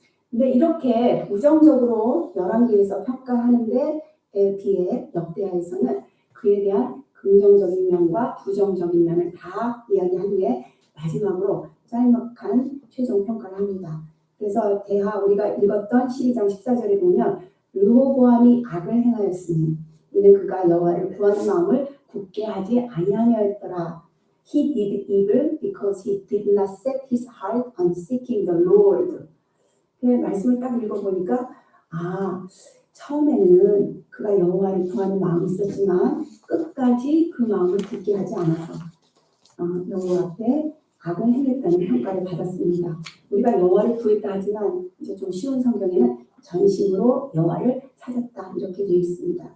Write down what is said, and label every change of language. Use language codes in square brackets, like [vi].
[ko] 근데 이렇게 부정적으로 열왕기에서 평가하는데 비해 역대하에서는 그에 대한 긍정적인 면과 부정적인 면을 다 이야기한 후에 마지막으로 짤막한 최종 평가를 합니다. 그래서 대하 우리가 읽었던 12장 14절에 보면 르호보암이 악을 행하였으니 이는 그가 여호와를 구하는 마음을 굳게 하지 아니하였더라. [en] He did evil because he did not set his heart on seeking the Lord. [ko] 그 말씀을 딱 읽어보니까 처음에는 그가 여호와를 구하는 마음이 있었지만 끝까지 그 마음을 굳게 하지 않아서 여호와 앞에 악을 행했다는 평가를 받았습니다. 우리가 여호와를 구했다 하지만 이제 좀 쉬운 성경에는 전심으로 여호와를 찾았다 이렇게 되어 있습니다.